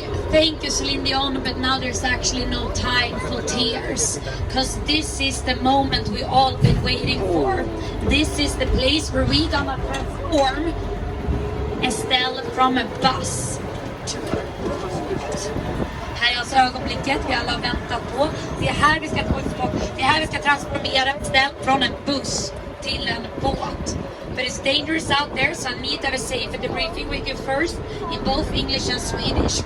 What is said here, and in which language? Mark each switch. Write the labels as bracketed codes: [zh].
[en] Thank you, Celine Dion, but now there's actually no time for tears. Because this is the moment we all been waiting for. This is the place where we gonna transform Estelle from a bus to a boat. [sv] Här är alltså ögonblicket vi alla har väntat på. Det är här vi ska transformera Estelle från en buss till en båt. [en] But it's dangerous out there, so I need to have a safe debriefing with you first in both English and Swedish.